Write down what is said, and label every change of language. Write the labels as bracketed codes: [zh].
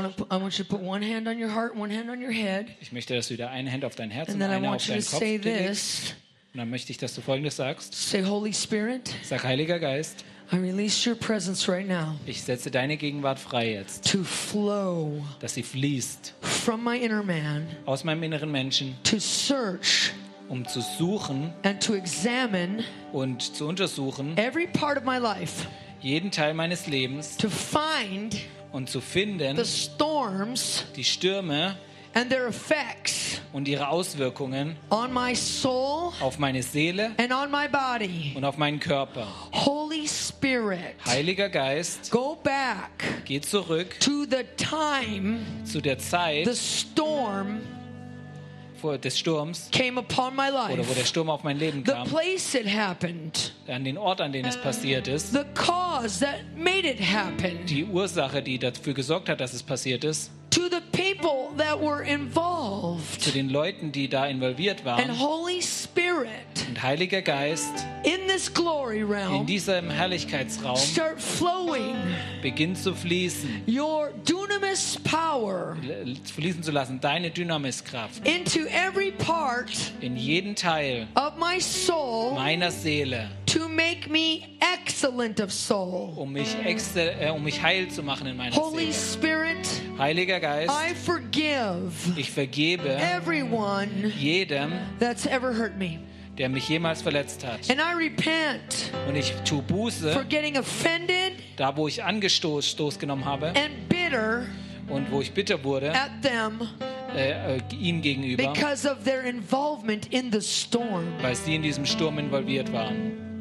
[en] I want you to put one hand on your heart, one hand on your head. [de] Ich möchte, dass du da eine Hand auf dein Herz und eine auf deinen Kopf legst. Und dann möchte ich, dass du Folgendes sagst. [en] Say Holy Spirit. [de] Sag Heiliger Geist. [en] I release your presence right now. [de] Ich setze deine Gegenwart frei jetzt. [en] To flow. [de] Dass sie fließt. [en] From my inner man. [de] Aus meinem inneren Menschen. [en] To search. [de] Um zu suchen. [en] And to examine. [de] Und zu untersuchen. [en] Every part of my life. [de] Jeden Teil meines Lebens. [en] To find. [de] Und zu finden [en] the storms, [de] die Stürme [en] and their effects, [de] und ihre Auswirkungen [en] on my soul, [de] auf meine Seele [en] and on my body. [de] Und auf meinen Körper. [en] Holy Spirit, [de] Heiliger Geist, [en] go back, [de] geh zurück [en] to the time, [de] zu der Zeit [en] the storm, [de] vor, des Sturms [en] came upon my life, [de] oder wo der Sturm auf mein Leben kam, [en] the place it happened, [de] an den Ort, an den es passiert ist, [en] the cause that made it happen, [de] die Ursache, die dafür gesorgt hat, dass es passiert ist, [en] to the people that were involved, [de] zu den Leuten, die da involviert waren, [en] and Holy Spirit, [de] Und Heiliger Geist, [en] in this glory realm, [de] in diesem Herrlichkeitsraum, [en] start flowing, [de] beginn zu fließen, [en] your dynamis power, [de] fließen zu lassen, deine Dynamiskraft, [en] into every part, [de] in jeden Teil, [en] of my soul, [de] meiner Seele, [en] to make me excellent of soul, [de] um mich heil zu machen in meiner [en] Holy [de] Seele. [en] Holy Spirit, [de] Heiliger Geist, [en] I forgive, [de] ich vergebe [en] everyone, [de] jedem, [en] that's ever hurt me, [de] der mich jemals verletzt hat. [en] And I repent, [de] und ich tue Buße, [en] for getting offended, [de] da wo ich Stoß genommen habe, [en] and bitter, [de] und wo ich bitter wurde, [en] at them, [de] ihm gegenüber, [en] because of their involvement in the storm, [de] weil sie in diesem Sturm involviert waren.